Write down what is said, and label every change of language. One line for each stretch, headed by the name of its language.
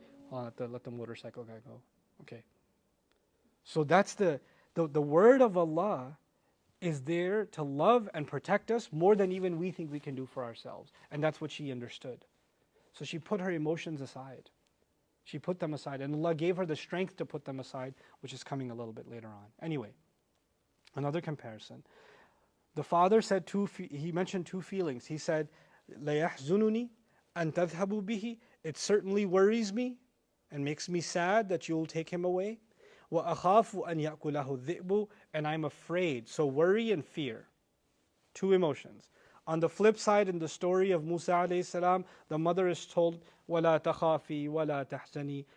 English: Let the motorcycle guy go. Okay. So that's the word of Allah is there to love and protect us more than even we think we can do for ourselves. And that's what she understood. So she put her emotions aside. She put them aside. And Allah gave her the strength to put them aside, which is coming a little bit later on. Anyway, another comparison. The father said he mentioned two feelings. He said,
Arabic: لَا يَحْزُنُنِي أَن تَذْهَبُوا بِهِ.
English: It certainly worries me and makes me sad that you'll take him away.
Arabic: وَأَخَافُ أَن يَأْكُلَهُ الذِّئْبُ.
English: And I'm afraid. So worry and fear. Two emotions. On the flip side, in the story of Musa alayhi salam, the mother is told,
Arabic: وَلَا تَخَافِي وَلَا تَحْزَنِي.